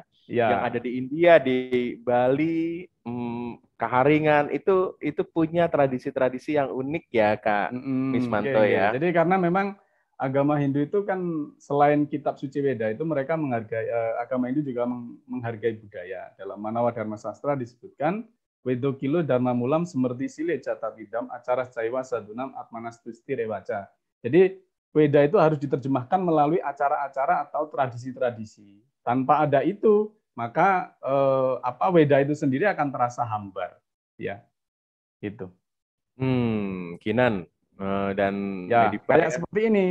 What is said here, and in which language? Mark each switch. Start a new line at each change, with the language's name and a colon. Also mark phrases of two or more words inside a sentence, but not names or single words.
Indonesian: Yang ada di India, di Bali, Kaharingan itu punya tradisi-tradisi yang unik ya Kak Mismanto ya. Jadi karena memang agama Hindu itu kan selain kitab suci Weda itu mereka menghargai, agama Hindu juga menghargai budaya. Dalam Manawa Dharma Sastra disebutkan
Sanskrit: Wedo kilo dharma mulam semerti sile catatidam acara caiwa sadunam atmanastusti rewaca.
Indonesian: Jadi Weda itu harus diterjemahkan melalui acara-acara atau tradisi-tradisi. Tanpa ada itu, maka Weda itu sendiri akan terasa hambar. Ya, itu. Kinan dan ya kayak seperti ini.